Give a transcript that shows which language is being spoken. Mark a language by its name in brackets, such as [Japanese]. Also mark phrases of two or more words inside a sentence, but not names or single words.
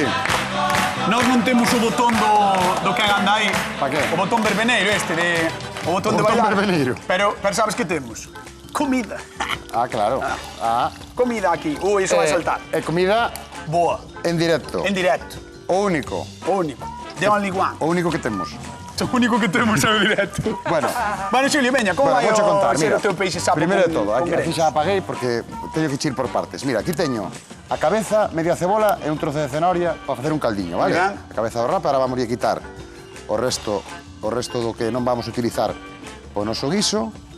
[Galician] nós non temos o botón do que anda aí. Pa que? O botón verbeneiro este de... O botón de botón bailar. verbeneiro. Pero sabes que temos? Comida. Ah, claro. Ah. Comida aquí. Ui, iso vai saltar. E comida Boa. en directo. En directo. O único. O único. [English] The only one. [Galician] O único que temos. O único que temos é o directo. Bueno. Bueno, Xulio, veña, como vai Vouche contar, ser mira. o teu peixe sapo Primeiro de con- todo, con aquí grelos? xa apaguei porque teño que ir por partes. Mira, aquí teño a cabeza, media cebola e un trozo de zanahoria para facer un caldiño, vale? Ben. A cabeza do rape, ahora vamos a quitar o resto do que non vamos a utilizar o noso guiso.